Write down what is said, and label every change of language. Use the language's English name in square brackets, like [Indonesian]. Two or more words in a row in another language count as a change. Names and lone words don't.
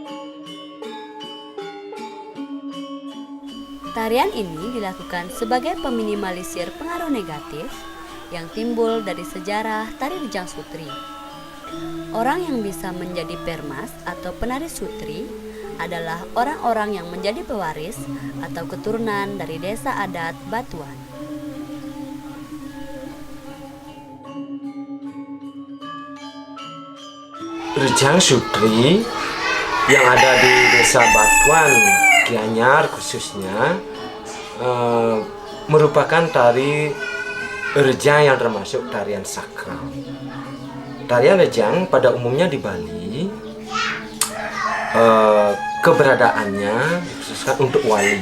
[Indonesian] Tarian ini dilakukan sebagai peminimalisir pengaruh negatif yang timbul dari sejarah tari Rejang Sutri. Orang yang bisa menjadi permas atau penari sutri adalah orang-orang yang menjadi pewaris atau keturunan dari desa adat Batuan. Rejang Sutri yang ada di desa Batuan Gianyar khususnya merupakan tari rejang yang termasuk tarian sakral. Tarian rejang pada umumnya di Bali keberadaannya khususkan untuk wali.